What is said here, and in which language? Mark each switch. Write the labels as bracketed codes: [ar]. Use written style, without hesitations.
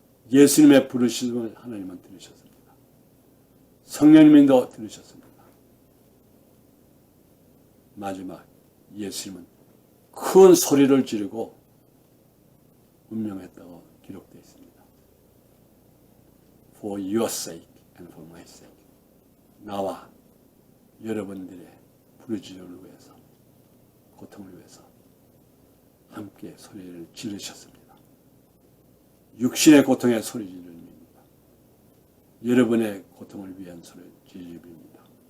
[ko] 예수님의 부르심을 하나님은 들으셨습니다. 성령님도 들으셨습니다. 마지막 예수님은 큰 소리를 지르고 운명했다고 기록되어 있습니다. [en] For your sake and for my sake. [ko] 나와 여러분들의 부르짖음을 위해서, 고통을 위해서 함께 소리를 지르셨습니다. 육신의 고통에 소리 지르입니다. 여러분의 고통을 위한 소리 지르입니다.